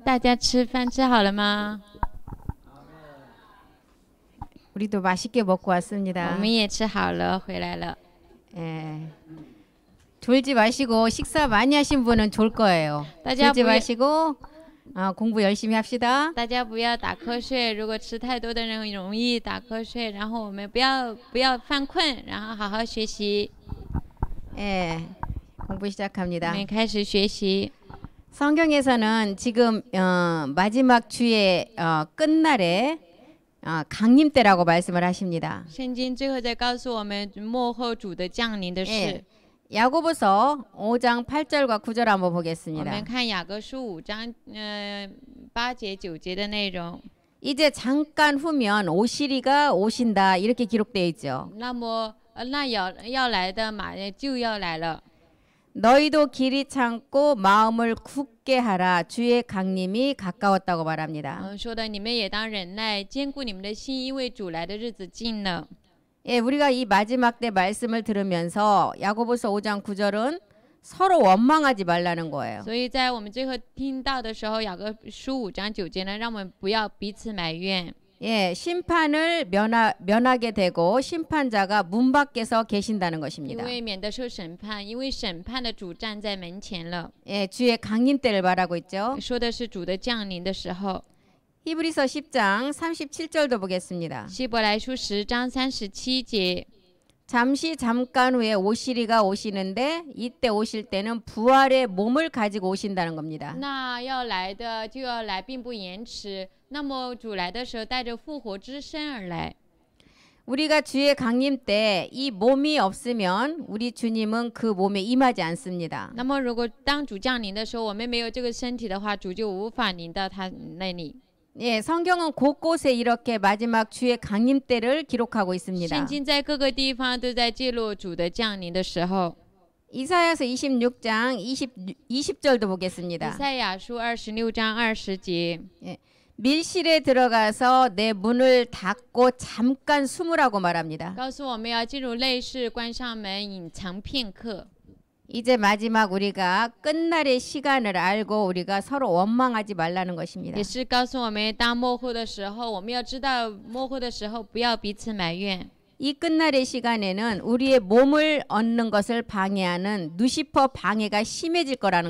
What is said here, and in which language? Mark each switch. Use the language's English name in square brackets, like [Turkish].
[Chinese] 大家吃饭吃好了吗？ [Korean] 우리도 맛있게 먹고 왔습니다. [Chinese] 我们也吃好了，回来了。 [Korean] 예. 졸지 마시고 식사 많이 하신 분은 졸 거예요. 졸지 마시고 공부 열심히 합시다. [Chinese] 大家不要打瞌睡，如果吃太多的人容易打瞌睡，然后我们不要犯困，然后好好学习。 [Korean] 예. 공부 시작합니다. [Chinese] 我们开始学习。 [Korean] 성경에서는 지금 마지막 주의 끝날에 강림 때라고 말씀을 하십니다. [Chinese] 圣经最后再告诉我们末后主的降临的事。 [Korean] 야고보서 5장 8절과 9절 한번 보겠습니다. [Chinese] 我们看雅各书5章8节9节的内容。 [Korean] 이제 잠깐 후면 오시리가 오신다 이렇게 기록되어 있죠. [Chinese] 那么那要来的马就要来了。 [Korean] 너희도 길이 참고 마음을 굳게 하라 주의 강림이 가까웠다고 말합니다. [Chinese] 说的你们也当忍耐，坚固你们的心，因为主来的日子近了。 [Korean] 예, 우리가 이 마지막 때 말씀을 들으면서 야고보서 5장 9절은 서로 원망하지 말라는 거예요. [Chinese] 所以在我们最后听到的时候，雅各书5章9节呢，让我们不要彼此埋怨。 [Korean] 예, 심판을 면하게 되고 심판자가 문 밖에서 계신다는 [Chinese] 因 [Korean] 것입니다. [Chinese] 为免得受审判，因为审判的主站在门前了。 [Korean] 예, 주의 강림 때를 말하고 있죠. [Chinese] 说的是主的降临的时候。 [Korean] 히브리서 10장 37절도 보겠습니다. [Chinese] 希伯来书10章37节。 [Korean] 잠시 잠깐 후에 오시리가 오시는데 이때 오실 때는 부활의 몸을 가지고 오신다는 겁니다. [Chinese] 那要来的就要来，并不延迟。那么主来的时候，带着复活之身而来。 [Korean] 우리가 주의 강림 때 이 몸이 없으면 우리 주님은 그 몸에 임하지 않습니다. [Chinese] 那么如果当主降临的时候，我们没有这个身体的话，主就无法临到他那里。 [Korean] 예, 성경은 곳곳에 이렇게 마지막 주의 강림 때를 기록하고 [Chinese] 圣 [Korean] 있습니다. [Chinese] 经在各个地方都在记录主的降临的时候。 [Korean] 이사야서 26장 20절도 보겠습니다. [Chinese] 以赛亚书26章20节。 [Korean] 예, 밀실에 들어가서 내 문을 닫고 잠깐 숨으라고 말합니다. [Chinese] 告诉我们要进入内室，关上门，隐藏片刻。 [Korean] 이제 마지막 우리가 끝날의 시간을 알고 우리가 서로 원망하지 말라는 것입니다. [Chinese] 也是告诉我们，当末后的时候，我们要知道末后的时候不要彼此埋怨。 [Korean] 이 끝날의 시간에는 우리의 몸을 얻는 것을 방해하는 누시퍼 방해가 심해질 거라는